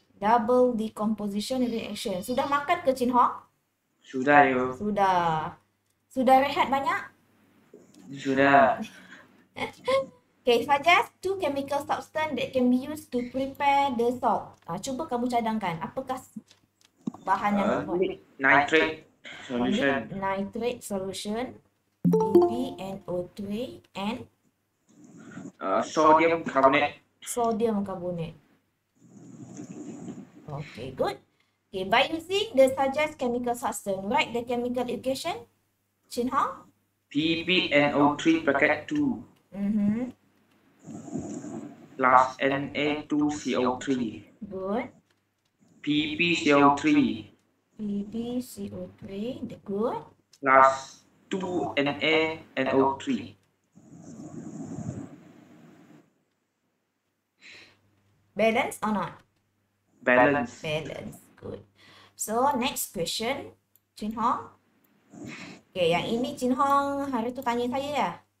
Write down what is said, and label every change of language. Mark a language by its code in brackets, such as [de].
[en] Double decomposition reaction. [ms] Sudah makan ke Chin Hong? Sudah you. Sudah. Sudah rehat banyak? Sudah. [en] Okay, suggest 2 chemical substance that can be used to prepare the salt. [ms] Cuba kamu cadangkan. Apakah bahan yang dibuat? [en] Nitrate solution. Nitrate solution. PbNO3 and Sodium carbonate. sodium carbonate. Okay, good. Okay, by using the suggest chemical substance, write the chemical equation. Chin Hong? PbNO3 bracket 2 plus Na2CO3. Good. PbCO3 PbCO3, good. plus 2NaNO3. Balance or not? Balance. Balance, good. So, next question, Chin Hong. [ms] Okay, yang ini Chin Hong hari tu tanya saya ya?